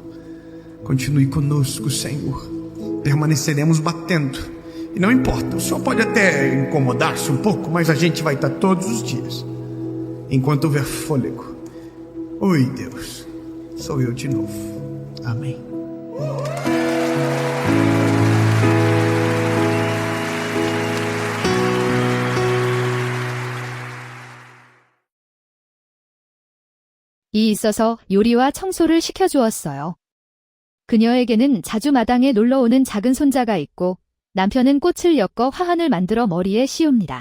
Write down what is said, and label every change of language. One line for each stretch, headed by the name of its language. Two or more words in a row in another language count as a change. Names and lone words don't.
Portuguese: Continue conosco, Senhor. Permaneceremos batendo. E não importa, o Senhor pode até incomodar-se um pouco, mas a gente vai estar todos os dias, enquanto houver fôlego. Oi, Deus, sou eu de novo. Amém.
Korean: 이 있어서 요리와 청소를 시켜주었어요. 그녀에게는 자주 마당에 놀러오는 작은 손자가 있고 남편은 꽃을 엮어 화환을 만들어 머리에 씌웁니다.